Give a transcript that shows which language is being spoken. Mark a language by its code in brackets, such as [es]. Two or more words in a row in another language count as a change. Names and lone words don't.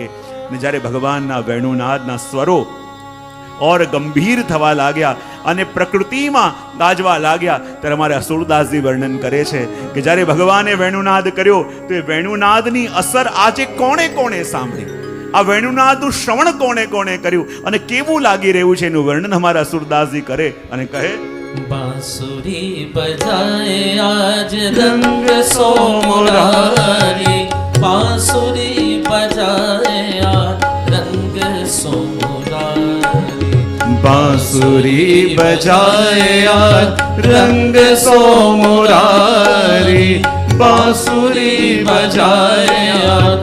[gu] ને જ્યારે ભગવાનના વેણુનાદના સ્વરો ઓર ગંભીર થવા લાગ્યા અને પ્રકૃતિમાં ગાજવા લાગ્યા ત્યારે અમારા સુરદાસજી વર્ણન કરે છે કે જ્યારે ભગવાને વેણુનાદ કર્યો તો એ વેણુનાદની અસર આજે કોણે કોણે સાંભળી, આ વેણુનાદનું શ્રવણ કોણે કોણે કર્યું અને કેવું લાગી રહ્યું છે એનું વર્ણન અમારા સુરદાસજી કરે અને કહે, [hi] बांसुरी बजाए आज रंग सो मुरारी, बांसुरी बजाए आज रंग सो मुरारी, बांसुरी बजाए आज रंग सो मुरारी, बांसुरी बजाए आज